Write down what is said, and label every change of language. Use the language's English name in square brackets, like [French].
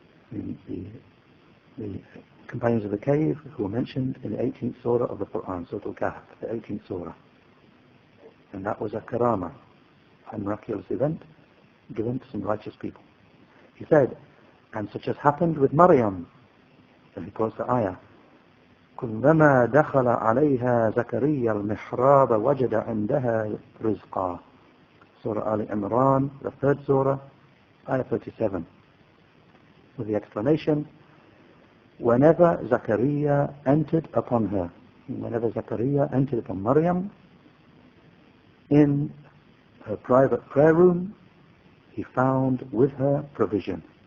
[English] The companions of the cave who were mentioned in the 18th surah of the Quran, Surah Al-Kahf, the 18th surah. And that was a karama, a miraculous event given to some righteous people. He said, and such as happened with Maryam. And he quotes the ayah, [Arabic] كلما دخل عليها زكريا المحراب وجد عندها رزقا. [English] Surah Al Imran, the 3rd surah, ayah 37. With the explanation, whenever Zakaria entered upon her, whenever Zakaria entered upon Maryam in her private prayer room, he found with her provision.